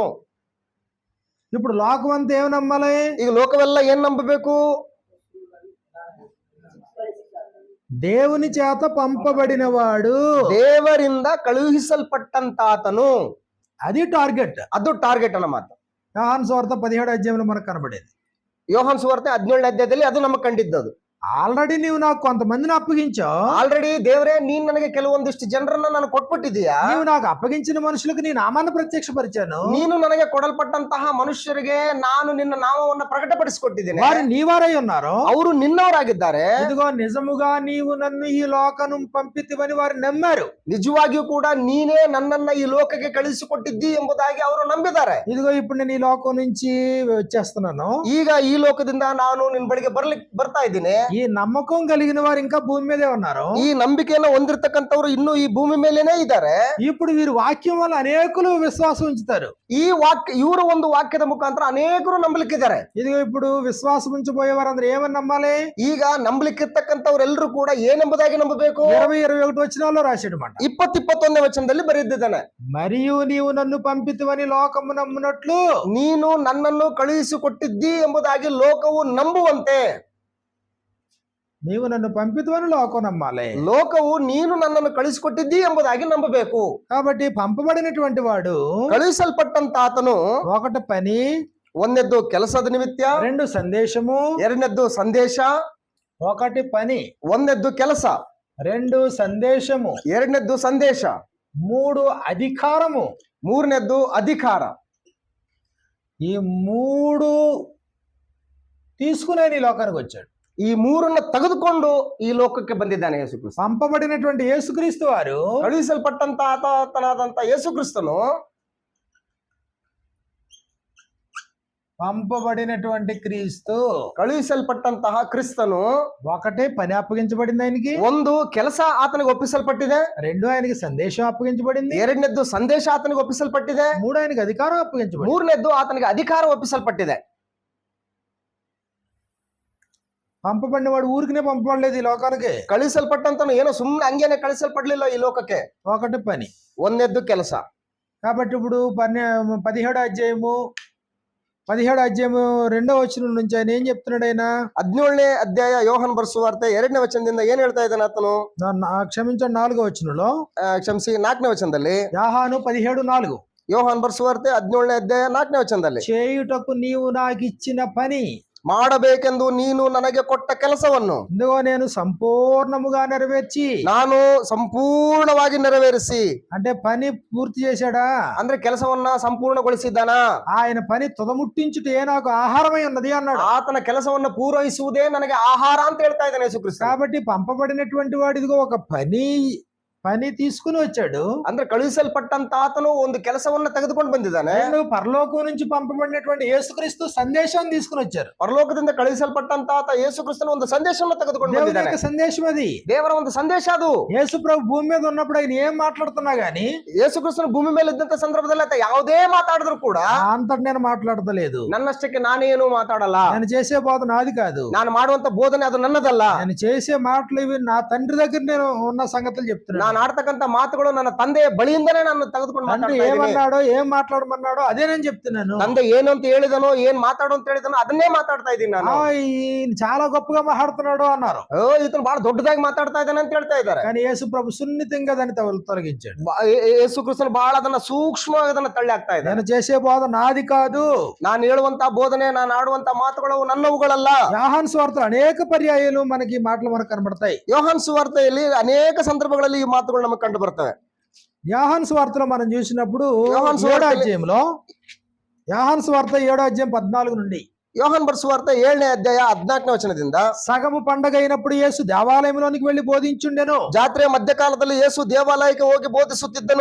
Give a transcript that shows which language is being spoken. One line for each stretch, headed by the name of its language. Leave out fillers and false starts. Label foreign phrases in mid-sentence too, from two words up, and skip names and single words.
Telugu: ఇప్పుడు లోకం అంతా ఏమి నమ్మాలి?
Kannada: ಈಗ ಲೋಕವೆಲ್ಲ ಏನ್ ನಂಬಬೇಕು?
Telugu: దేవుని చేత పంపబడిన వాడు,
Kannada: ದೇವರಿಂದ ಕಳುಹಿಸಲ್ಪಟ್ಟಂತ ಆತನು.
Telugu: అది టార్గెట్.
Kannada: ಅದು ಟಾರ್ಗೆಟ್ ಅನ್ನ ಮಾತು.
Telugu: యోహాను సువార్త 17వ అధ్యాయంలో మనకు కనబడేది.
Kannada: ಯೋಹಾನ್ ಸುವಾರ್ತೆ 17ನೇ ಅಧ್ಯಾಯದಲ್ಲಿ ಅದು ನಮಗೆ ಕಂಡಿದ್ದದು.
Telugu: ఆల్రెడీ నీవు నాకు కొంతమందిని అప్పగించావు.
Kannada: ಆಲ್ರೆಡಿ ದೇವರೇ, ನೀನ್ ನನಗೆ ಕೆಲವೊಂದಿಷ್ಟು ಜನರನ್ನ ನಾನು ಕೊಟ್ಬಿಟ್ಟಿದೀಯಾ.
Telugu: నీవు నాకు అప్పగించిన మనుషులకు నీ నామాన్ని ప్రత్యక్షపరిచాను.
Kannada: ನೀನು ನನಗೆ ಕೊಡಲ್ಪಟ್ಟಂತಹ ಮನುಷ್ಯರಿಗೆ ನಾನು ನಿನ್ನ ನಾಮವನ್ನು ಪ್ರಕಟಪಡಿಸಿಕೊಟ್ಟಿದ್ದೇನೆ.
Telugu: వారు నీవారై ఉన్నారు.
Kannada: ಅವರು ನಿನ್ನವರಾಗಿದ್ದಾರೆ.
Telugu: ఇదిగో నిజముగా నీవు నన్ను ఈ లోకను పంపితివని వారు నమ్మారు.
Kannada: ನಿಜವಾಗಿಯೂ ಕೂಡ ನೀನೇ ನನ್ನನ್ನ ಈ ಲೋಕಕ್ಕೆ ಕಳಿಸಿಕೊಟ್ಟಿದ್ದಿ ಎಂಬುದಾಗಿ ಅವರು ನಂಬಿದ್ದಾರೆ.
Telugu: ఇదిగో ఇప్పుడు నేను ఈ లోకం నుంచి వచ్చేస్తున్నాను.
Kannada: ಈಗ ಈ ಲೋಕದಿಂದ ನಾನು ನಿನ್ ಬಳಿಗೆ ಬರ್ತಾ ಇದ್ದೀನಿ.
Telugu: ఈ నమ్మకం కలిగిన వారు ఇంకా భూమి మీదే ఉన్నారు.
Kannada: ಈ ನಂಬಿಕೆಯನ್ನು ಹೊಂದಿರತಕ್ಕಂಥವ್ರು ಇನ್ನೂ ಈ ಭೂಮಿ ಮೇಲೇನೆ ಇದ್ದಾರೆ.
Telugu: ఇప్పుడు వీరు వాక్యం వల్ల అనేకులు విశ్వాసం ఉంచుతారు.
Kannada: ಇವರ ಒಂದು ವಾಕ್ಯದ ಮುಖಾಂತರ ಅನೇಕರು ನಂಬಲಿಕ್ಕಿದ್ದಾರೆ.
Telugu: ఇదిగో ఇప్పుడు విశ్వాసం ఉంచిపోయే వారందరూ ఏమని నమ్మాలి?
Kannada: ಈಗ ನಂಬಲಿಕ್ಕಿರ್ತಕ್ಕಂಥವ್ರೆಲ್ಲರೂ ಕೂಡ ಏನೆಂಬುದಾಗಿ ನಂಬಬೇಕು?
Telugu: 20-21 వచనాల్లో రాశాడన్నమాట.
Kannada: 20-21ನೇ ವಚನದಲ್ಲಿ ಬರೆದಿದ್ದಾನೆ.
Telugu: మరియు నీవు నన్ను పంపితివని లోకము నమ్మునట్లు,
Kannada: ನೀನು ನನ್ನನ್ನು ಕಳುಹಿಸಿಕೊಟ್ಟಿದ್ದಿ ಎಂಬುದಾಗಿ ಲೋಕವು ನಂಬುವಂತೆ.
Telugu: నీవు నన్ను పంపితివని లోకం నమ్మాలి.
Kannada: ಲೋಕವು ನೀನು ನನ್ನನ್ನು ಕಳಿಸಿಕೊಟ್ಟಿದ್ದಿ ಎಂಬುದಾಗಿ ನಂಬಬೇಕು.
Telugu: కాబట్టి పంపబడినటువంటి వాడు,
Kannada: ಕಳುಹಿಸಲ್ಪಟ್ಟಂತ ಆತನು,
Telugu: ఒకటి పని,
Kannada: ಒಂದನೇದ್ದು ಕೆಲಸದ ನಿಮಿತ್ತ,
Telugu: 2 ಸಂದೇಶము,
Kannada: ಎರಡನೇದ್ದು ಸಂದೇಶ.
Telugu: ఒకటి పని,
Kannada: ಒಂದನೇದ್ದು ಕೆಲಸ,
Telugu: 2 సందేశము,
Kannada: ಎರಡನೇದ್ದು ಸಂದೇಶ,
Telugu: 3 అధికారము,
Kannada: ಮೂರನೇದ್ದು ಅಧಿಕಾರ.
Telugu: ఈ 3 తీసుకునే ఈ లోకానికి వచ్చాడు.
Kannada: ಈ ಮೂರನ್ನ ತೆಗೆದುಕೊಂಡು ಈ ಲೋಕಕ್ಕೆ ಬಂದಿದ್ದಾನೆ ಯೇಸು ಕ್ರಿಸ್ತ.
Telugu: పంపబడినటువంటి యేసుక్రీస్తు వారు,
Kannada: ಕಳುಹಿಸಲ್ಪಟ್ಟಂತ ಆತನಾದಂತ ಯೇಸು ಕ್ರಿಸ್ತನು,
Telugu: పంపబడినటువంటి క్రీస్తు,
Kannada: ಕಳುಹಿಸಲ್ಪಟ್ಟಂತಹ ಕ್ರಿಸ್ತನು,
Telugu: ఒకటే పని అప్పగించబడింది ఆయనకి,
Kannada: ಒಂದು ಕೆಲಸ ಆತನಿಗೆ ಒಪ್ಪಿಸಲ್ಪಟ್ಟಿದೆ,
Telugu: 2 ఆయనకి సందేశం అప్పగించబడింది,
Kannada: ಎರಡನೇದ್ದು ಸಂದೇಶ ಆತನಿಗೆ ಒಪ್ಪಿಸಲ್ಪಟ್ಟಿದೆ,
Telugu: 3 ఆయనకి అధికారం అప్పగించబడింది,
Kannada: ಮೂರನೇದ್ದು ಆತನಿಗೆ ಅಧಿಕಾರ ಒಪ್ಪಿಸಲ್ಪಟ್ಟಿದೆ.
Telugu: పంపబడిన వాడు ఊరికనే పంపబడలేదు ఈ లోకానికి.
Kannada: ಕಳಿಸಲ್ಪಟ್ಟಂತನು ಏನೋ ಸುಮ್ಮನೆ ಹಂಗೇನೆ ಕಳಿಸಲ್ಪಡ್ಲಿಲ್ಲ ಈ ಲೋಕಕ್ಕೆ.
Telugu: ఒకటి పని,
Kannada: ಒಂದನೇದ್ದು ಕೆಲಸ.
Telugu: కాబట్టి ఇప్పుడు 17వ అధ్యాయము 2వ వచనం నుంచి ఆయన ఏం చెప్తున్నాడు? ఆయన
Kannada: 17ನೇ ಅಧ್ಯಾಯ ಯೋಹಾನ್ ಬರೆಸುವಾರ್ತೆ 2ನೇ ವಚನದಿಂದ ಏನ್ ಹೇಳ್ತಾ ಇದ್ದಾನೆ ಆತನು?
Telugu: క్షమించండి, 4వ వచనంలో,
Kannada: ಕ್ಷಮಿಸಿ 4ನೇ ವಚನದಲ್ಲಿ,
Telugu: యోహాను 17:4,
Kannada: ಯೋಹಾನ್ ಬರೆಸುವಾರ್ತೆ 17ನೇ ಅಧ್ಯಾಯ 4ನೇ ವಚನದಲ್ಲಿ,
Telugu: చేయుటకు నీవు నాకు ఇచ్చిన పని,
Kannada: ಮಾಡಬೇಕೆಂದು ನೀನು ನನಗೆ ಕೊಟ್ಟ ಕೆಲಸವನ್ನು
Telugu: ఇదిగో నేను సంపూర్ణముగా నెరవేర్చి,
Kannada: ನಾನು ಸಂಪೂರ್ಣವಾಗಿ ನೆರವೇರಿಸಿ.
Telugu: అంటే పని పూర్తి చేశాడా?
Kannada: ಅಂದ್ರೆ ಕೆಲಸವನ್ನ ಸಂಪೂರ್ಣಗೊಳಿಸಿದ್ದಾನ.
Telugu: ఆయన పని తుదముట్టించుటే నాకు ఆహారమై ఉన్నది అన్నాడు.
Kannada: ಆತನ ಕೆಲಸವನ್ನ ಪೂರೈಸುವುದೇ ನನಗೆ ಆಹಾರ ಅಂತ ಹೇಳ್ತಾ ಇದ್ದಾನೆ ಯೇಸು ಕ್ರಿಸ್ತ.
Telugu: కాబట్టి పంపబడినటువంటి వాడు ఇదిగో ఒక పని పని తీసుకుని వచ్చాడు.
Kannada: ಅಂದ್ರೆ ಕಳುಹಿಸಲ್ಪಟ್ಟಂತ ಆತನು ಒಂದು ಕೆಲಸವನ್ನ ತೆಗೆದುಕೊಂಡು ಬಂದಿದ್ದಾನೆ.
Telugu: రెండు పరలోకం నుంచి పంపబడినటువంటి యేసుక్రీస్తు సందేశాన్ని తీసుకుని వచ్చారు.
Kannada: ಪರಲೋಕದಿಂದ ಕಳುಹಿಸಲ್ಪಟ್ಟಂತ ಆತ ಯೇಸು ಕ್ರಿಸ್ತನ ಒಂದು ಸಂದೇಶವನ್ನು ತೆಗೆದುಕೊಂಡು
Telugu: దేవుని
Kannada: ಬಂದಿದ್ದಾನೆ.
Telugu: యొక్క సందేశం అది.
Kannada: ದೇವರ ಒಂದು ಸಂದೇಶ ಅದು.
Telugu: యేసు ప్రభు భూమి మీద ఉన్నప్పుడు ఆయన ఏం మాట్లాడుతున్నా గానీ
Kannada: ಯೇಸು ಕ್ರಿಸ್ತನ ಭೂಮಿ ಮೇಲೆ ಇದ್ದಂತ ಸಂದರ್ಭದಲ್ಲಿ ಆತ ಯಾವುದೇ ಮಾತಾಡಿದ್ರು ಕೂಡ
Telugu: అంతటి నేను మాట్లాడతలేదు.
Kannada: ನನ್ನಷ್ಟಕ್ಕೆ ನಾನೇನು ಮಾತಾಡಲ್ಲ.
Telugu: నేను చేసే బోధ నాది కాదు.
Kannada: ನಾನು ಮಾಡುವಂತ ಬೋಧನೆ ಅದು ನನ್ನದಲ್ಲ.
Telugu: నేను చేసే మాటలు ఇవి నా తండ్రి దగ్గర నేను ఉన్న సంగతులు చెప్తున్నాను.
Kannada: ನಾನು ಆಡ್ತಕ್ಕಂತ ಮಾತುಗಳು ನನ್ನ ತಂದೆಯ ಬಳಿಯಿಂದನೇ ನಾನು ತೆಗೆದುಕೊಂಡು
Telugu: తండ్రి
Kannada: ಮಾತಾಡ್ತಾ ಇದ್ದೀನಿ.
Telugu: ఏమన్నాడో ఏం మాట్లాడమన్నాడో అదే నేను చెప్తున్నాను.
Kannada: ತಂದೆ ಏನು ಅಂತ ಹೇಳಿದನೋ ಏನ್ ಮಾತಾಡು ಅಂತ ಹೇಳಿದನೋ ಅದನ್ನೇ ಮಾತಾಡ್ತಾ ಇದ್ದೀನಿ ನಾನು.
Telugu: ఈయన చాలా గొప్పగా మాట్లాడుతున్నాడు అన్నారు.
Kannada: ಈತನು ಬಹಳ ದೊಡ್ಡದಾಗಿ ಮಾತಾಡ್ತಾ ಇದ್ದಾನೆ ಅಂತ ಹೇಳ್ತಾ ಇದ್ದಾರೆ.
Telugu: కానీ యేసు ప్రభు సున్నితంగా దాన్ని తొలగించాడు.
Kannada: ಯೇಸು ಕ್ರಿಸ್ತನು ಬಹಳ ಅದನ್ನ ಸೂಕ್ಷ್ಮವಾಗಿ ಅದನ್ನ ತಳ್ಳಿ ಆಗ್ತಾ ಇದ್ದಾನೆ.
Telugu: నేను చేసే బోధ నాది కాదు.
Kannada: ನಾನು ಹೇಳುವಂತ ಬೋಧನೆ, ನಾನು ಆಡುವಂತ ಮಾತುಗಳು ನನ್ನವುಗಳಲ್ಲ.
Telugu: యోహాను సువార్తలో అనేక పర్యాయాలు మనకి ఈ మాటలు మనకు కనబడతాయి.
Kannada: ಯೋಹಾನ್ ಸುವಾರ್ತೆಯಲ್ಲಿ ಅನೇಕ ಸಂದರ್ಭಗಳಲ್ಲಿ ಈ ಮಾತುಗಳು ನಮಗೆ ಕಂಡು ಬರ್ತವೆ.
Telugu: యోహాను సువార్తలో మనం చూసినప్పుడు యోహాను 7వ సువార్తలో- అధ్యాయంలో యోహాను సువార్త 7వ అధ్యాయం 14 నుండి
Kannada: ಯೋಹಾನ್ ಬರೆಸುವಾರ್ತೆ 7ನೇ ಅಧ್ಯಾಯ 14ನೇ ವಚನದಿಂದ
Telugu: సగము పండగ అయినప్పుడు యేసు దేవాలయంలోనికి వెళ్లి బోధించుండెను.
Kannada: ಜಾತ್ರೆಯ ಮಧ್ಯಕಾಲದಲ್ಲಿ ಯೇಸು ದೇವಾಲಯಕ್ಕೆ ಹೋಗಿ ಬೋಧಿಸುತ್ತಿದ್ದನು.